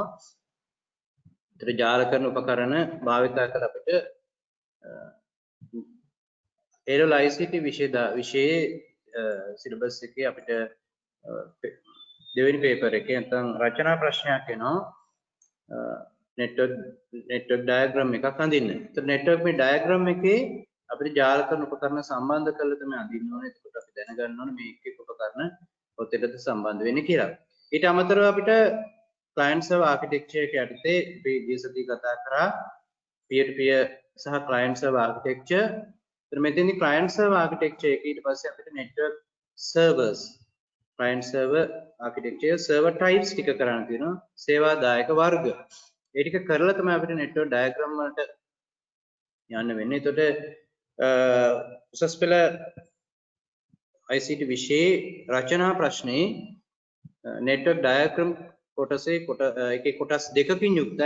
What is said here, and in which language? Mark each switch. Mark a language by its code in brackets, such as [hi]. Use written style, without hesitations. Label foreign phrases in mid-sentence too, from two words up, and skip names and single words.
[si] ඒතර ජාලකරණ උපකරණ භාවිත කළ අපිට ඒරල් ICT විෂයේ සිලබස් එකේ අපිට දෙවෙනි පේපර් එකේ නැත්නම් රචනා ප්‍රශ්නයක් එනවා [en] network diagram [si] එකක් අඳින්න. ඒතර network මේ diagram එකේ අපිට ජාලකරණ උපකරණ සම්බන්ධ කරලා තමයි අඳින්න ඕනේ. එතකොට අපි දැනගන්න ඕනේ මේ එක උපකරණ ඔතෙටද සම්බන්ධ වෙන්නේ කියලා. ඊට අමතරව අපිට [en] client server architecture [si] එක යටතේ අපි ගිය සතියේ කතා කරා [en] peer to peer [si] සහ [en] client server architecture. [si] ඒතර මෙතෙන්දී [en] client server architecture [si] එක ඊට පස්සේ අපිට [en] network servers client server architecture server types [si] ටික කරන්න තියෙනවා. සේවා දායක වර්ග. ඒ ටික කරලා තමයි අපිට [en] network diagram [si] වලට යන්න වෙන්නේ. එතකොට උසස් පෙළ ICT විෂයේ රචනා ප්‍රශ්නේ [en] network diagram [si] කොටසේ එකේ කොටස් දෙකකින් යුක්තයි.